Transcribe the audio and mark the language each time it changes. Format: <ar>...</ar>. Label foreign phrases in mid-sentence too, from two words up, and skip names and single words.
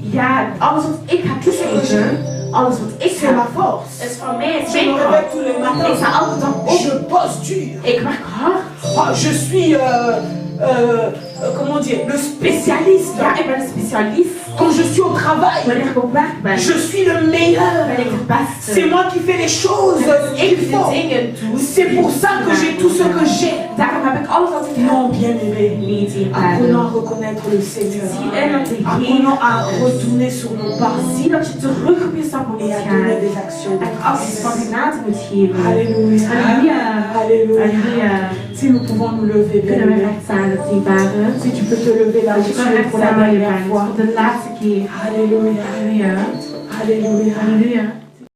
<fr>Tout ce que j'ai, c'est ma force. Je me réveille tous les matins. Je postule. Je suis, comment dire, le spécialiste. Quand je suis au travail,</fr> <nl>wanneer ik op werk ben,</nl> <fr>je suis le meilleur.</fr> <nl>ben ik het beste.</nl> <fr>C'est moi qui fais les choses qu'il</fr> <nl>Ik de</nl> <fr>faut.</fr> <nl>dingen doe.</nl> <fr>C'est pour ça que j'ai tout ce que j'ai.</fr> <nl>Daarom heb ik alles wat ik heb.</nl> <fr>Non, bien-aimé.</fr> <nl>Nee,</nl> <fr>Apprenons</fr> <nl>dierbare.</nl> <fr>à reconnaître le Seigneur.</fr> <nl>Zie in dat de</nl> <fr>Apprenons à</fr> <nl>Heer is.</nl> <fr>retourner sur nos pas</fr> <nl>Zie dat je terug op je stappen</nl> <fr>et</fr> <nl>moet</nl> <fr>à</fr> <nl>gaan.</nl> <fr>donner des actions de</fr> <nl>En acties van</nl> <fr>grâce.</fr> <nl>genade moet geven.</nl> <fr>Alléluia.</fr> <nl>Halleluja.</nl> <fr>Alléluia.</fr> <nl>Halleluja.</nl> <fr>Si nous pouvons nous lever,</fr> <nl>Kunnen we</nl> <fr>bien-aimé.</fr> <nl>recht staan, dierbare?</nl> <fr>Si tu peux te lever là où</fr> <nl>Als je</nl> <fr>tu</fr> <nl>kan</nl> <fr>es</fr> <nl>recht</nl> <fr>pour la</fr> <nl>staan waar je</nl> <fr>dernière</fr> <nl>bent,</nl> <fr>fois.</fr> <nl>voor de laatste keer.</nl> <fr>Alléluia.</fr> <nl>Halleluja.</nl> <fr>Alléluia.</fr> <nl>Halleluja.</nl>